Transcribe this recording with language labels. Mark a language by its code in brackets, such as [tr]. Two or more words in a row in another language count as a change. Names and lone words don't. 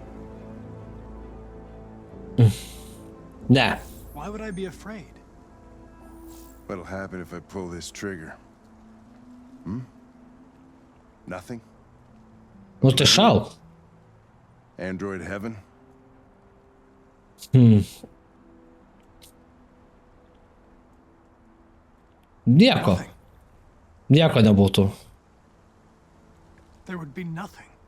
[en] Не. Why would I be afraid? What'll happen if I pull this trigger? Nothing? Ну ти шаuk. Android heaven? [lt] Nieko. Nieko nebūtų. [en] There would be nothing.